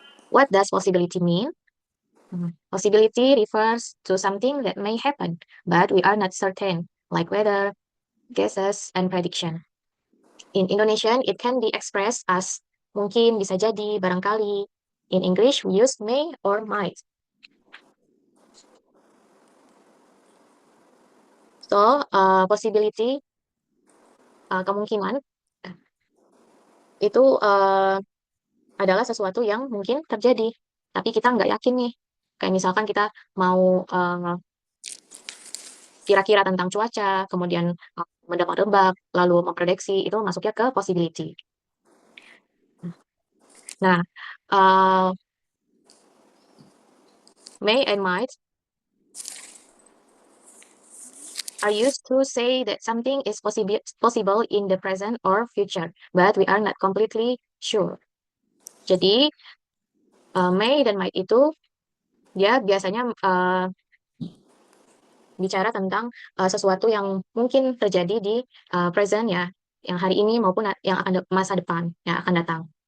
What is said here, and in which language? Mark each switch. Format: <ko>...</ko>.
<en>What does possibility mean? Possibility refers to something that may happen, but we are not certain, like weather, guesses, and prediction. In Indonesian, it can be expressed as</en> <id>mungkin, bisa jadi, barangkali.</id> <en>In English, we use may or might.</en> <id>So, possibility, kemungkinan, itu adalah sesuatu yang mungkin terjadi, tapi kita nggak yakin nih. Kayak misalkan kita mau kira-kira tentang cuaca, kemudian mendebak-debak, lalu memprediksi, itu masuknya ke possibility.</id> <en>Nah, may and might are used to say that something is possible in the present or future, but we are not completely sure.</en> <id>Jadi, may dan might itu dia biasanya bicara tentang sesuatu yang mungkin terjadi di present ya, yang hari ini maupun yang akan masa depan yang akan datang.</id>